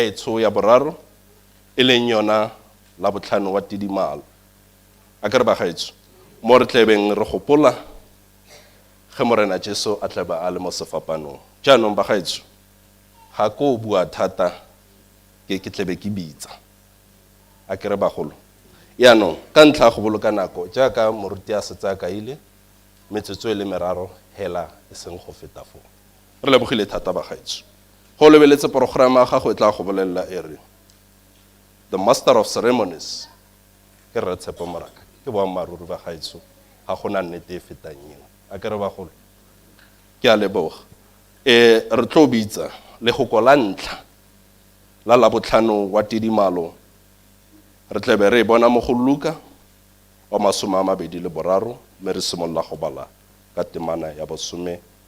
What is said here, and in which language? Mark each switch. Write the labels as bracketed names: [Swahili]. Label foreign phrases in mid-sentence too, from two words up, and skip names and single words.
[Tswana] etso ya boraro e leng yona la botlhano wa tidimalo a ke re bagaetso mo re tlebeng re gopola ge morena Jesu a tleba a le mo sefapanong jaanong bagaetso ga ko bua thata ke tlebe ke bitsa a ke re bagolo yaanong ka ntlha go boloka nako jaaka moruti a setsa ka ile metsotso e le meraro hela e seng go feta fo re lebogile thata bagaetso go lebeletse programa ga go tla go bolela ere [English] the master of ceremonies [Tswana] ke re tshepo moraka ke boammaruri bagaetso ga gona nnete e fetang eo a ke re bagolo ke a leboga re tlo bitsa le go kola ntlha la botlhano wa tidimalo re tlebe re bona mo go Luka wa 23 mme re simolola go bala ka temana ya 24